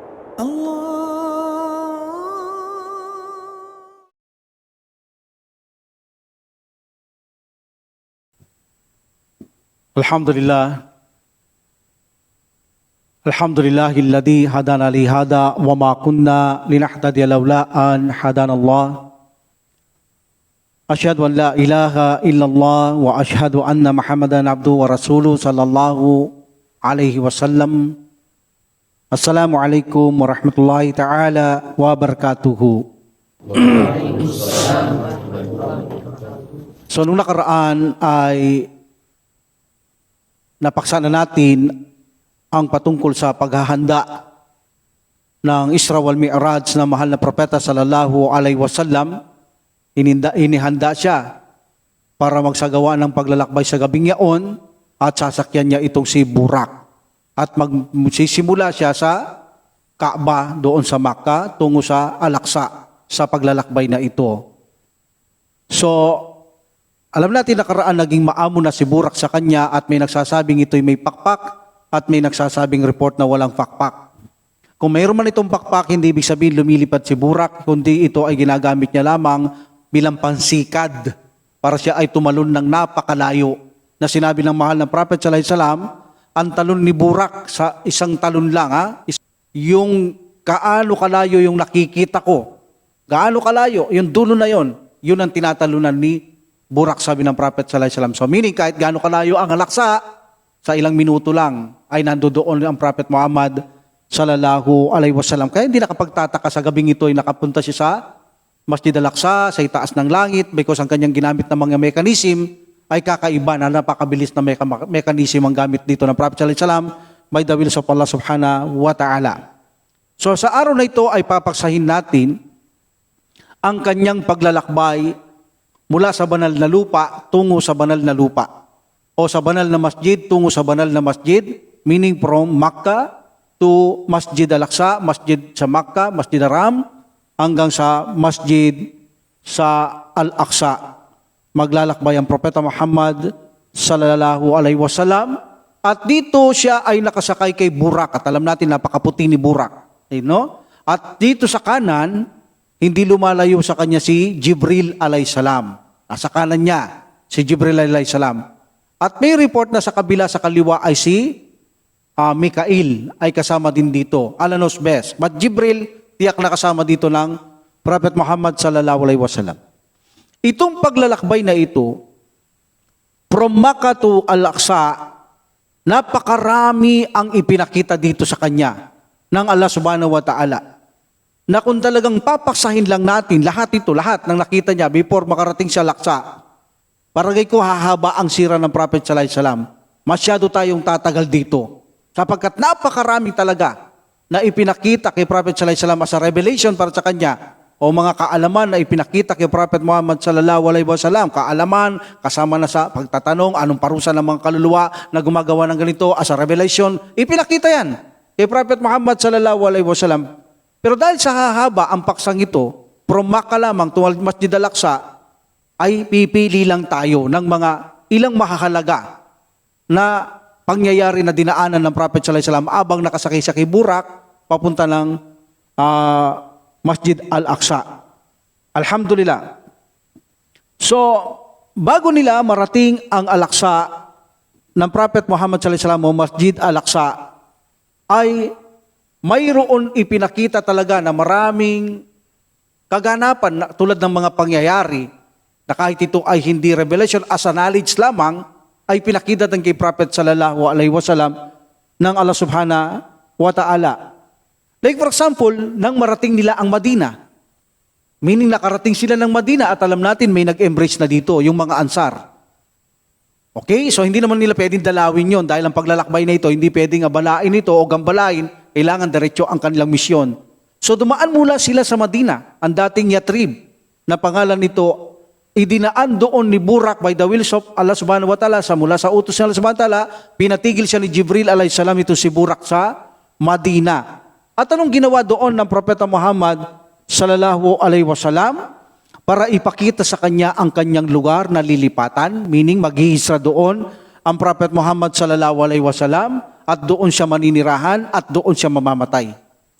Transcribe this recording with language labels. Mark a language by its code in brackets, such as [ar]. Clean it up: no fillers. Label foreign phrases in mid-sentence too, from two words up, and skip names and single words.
[ar] Alhamdulillah. الحمد لله الذي هدانا لهذا وما كنا لنهتدي لولا أن هدانا الله. أشهد أن لا إله إلا الله وأشهد أن محمدا عبده ورسوله صلى الله عليه وسلم. السلام عليكم ورحمة الله تعالى وبركاته. [tl] So nung nakaraan ay napaksa na natin ang patungkol sa paghahanda ng Isra wal Mi'raj na mahal na propeta [ar] صلى الله عليه وسلم. [tl] Inihanda siya para magsagawa ng paglalakbay sa gabing yaon at sasakyan niya itong si Burak. At magsisimula siya sa Kaaba doon sa Makkah tungo sa Al-Aqsa sa paglalakbay na ito. So, alam natin nakaraan naging maamo na si Burak sa kanya at may nagsasabing ito'y may pakpak at may nagsasabing report na walang pakpak. Kung mayroon man itong pakpak, hindi ibig sabihin lumilipad si Burak, kundi ito ay ginagamit niya lamang bilang pansikad para siya ay tumalon ng napakalayo. Na sinabi ng mahal na Prophet [ar] صلى الله عليه وسلم, [tl] ang talon ni Burak sa isang talon lang, yung kaano kalayo yung nakikita ko. Gaano kalayo, yung dulo na yon, yun ang tinatalunan ni Burak, sabi ng Prophet [ar] صلى الله عليه وسلم. [en] So meaning [tl] kahit gaano kalayo ang Al-Aqsa, sa ilang minuto lang ay nandoon ang Prophet Muhammad [ar] صلى الله عليه وسلم. [tl] Kaya hindi nakapagtataka sa gabing ito ay nakapunta siya sa Masjid Al-Aqsa, sa itaas ng langit, because ang kanyang ginamit na mga mekanism ay kakaiba na napakabilis na mekanism ang gamit dito ng Prophet [ar] صلى الله عليه وسلم [en] by the will of Allah [ar] سبحانه وتعالى. [tl] So sa araw na ito ay papaksahin natin ang kanyang paglalakbay mula sa banal na lupa tungo sa banal na lupa o sa banal na masjid tungo sa banal na masjid, [en] meaning from Makkah to Masjid Al-Aqsa, [tl] masjid sa Makkah, Masjid Haram, hanggang sa masjid sa Al-Aqsa. Maglalakbay ang Propeta Muhammad [ar] صلى الله عليه وسلم [tl] at dito siya ay nakasakay kay Burak at alam natin napakaputi ni Burak. No? At dito sa kanan, hindi lumalayo sa kanya si Jibril alayhisalam. Nasa kanan niya, si Jibril alayhisalam. At may report na sa kabila sa kaliwa ay si Mikail ay kasama din dito. Alanos best. But Jibril, tiyak na kasama dito ng Prophet Muhammad [ar] صلى الله عليه وسلم. [tl] Itong paglalakbay na ito, [en] from Makkah to Al-Aqsa, [tl] napakarami ang ipinakita dito sa kanya ng Allah [ar] سبحانه وتعالى. [tl] Na kung talagang papaksahin lang natin lahat ng nakita niya before makarating sa Al-Aqsa, paragay ko hahaba ang sira ng Prophet [ar] صلى الله عليه وسلم. [tl] Masyado tayong tatagal dito. Sapagkat napakarami talaga na ipinakita kay Prophet [ar] صلى الله عليه وسلم [en] as a revelation [tl] para sa kanya o mga kaalaman na ipinakita kay Prophet Muhammad [ar] صلى الله عليه وسلم. [tl] Kaalaman, kasama na sa pagtatanong, anong parusa ng mga kaluluwa na gumagawa ng ganito [en] as a revelation. [tl] Ipinakita yan kay Prophet Muhammad [ar] صلى الله عليه وسلم. [tl] Pero dahil sa hahaba ang paksang ito, [en] from Makkah [tl] lamang to Masjid Al-Aqsa, ay pipili lang tayo ng mga ilang mahahalaga na pangyayari na dinaanan ng Prophet [ar] صلى الله عليه وسلم [tl] abang nakasakay sa kay Burak papunta ng Masjid Al-Aqsa. Alhamdulillah. So, bago nila marating ang Al-Aqsa ng Prophet Muhammad [ar] صلى الله عليه وسلم [tl] o Masjid Al-Aqsa, ay mayroon ipinakita talaga na maraming kaganapan na, tulad ng mga pangyayari na kahit ito ay hindi revelation, [en] as a knowledge [tl] lamang, ay pinakita ng kay Prophet [ar] صلى الله عليه وسلم [tl] ng Allah [ar] سبحانه وتعالى. [en] Like for example, [tl] nang marating nila ang Madina, meaning nakarating sila ng Madina at alam natin may nag-embrace na dito, yung mga Ansar. Okay, so hindi naman nila pwedeng dalawin yon dahil ang paglalakbay na ito, hindi pwedeng abalain ito o gambalain, kailangan diretso ang kanilang misyon. So dumaan mula sila sa Madina, ang dating Yatrib, na pangalan nito, idinaan doon ni Burak [en] by the will of Allah [ar] سبحانه وتعالى, [tl] mula sa utos ng Allah [ar] سبحانه وتعالى, [tl] pinatigil siya ni Jibril alayhisalam ito si Burak sa Madina. At anong ginawa doon ng Propeta Muhammad [ar] صلى الله عليه وسلم? [tl] Para ipakita sa kanya ang kanyang lugar na lilipatan, meaning maghihisra doon ang Prophet Muhammad [ar] صلى الله عليه وسلم [tl] at doon siya maninirahan at doon siya mamamatay.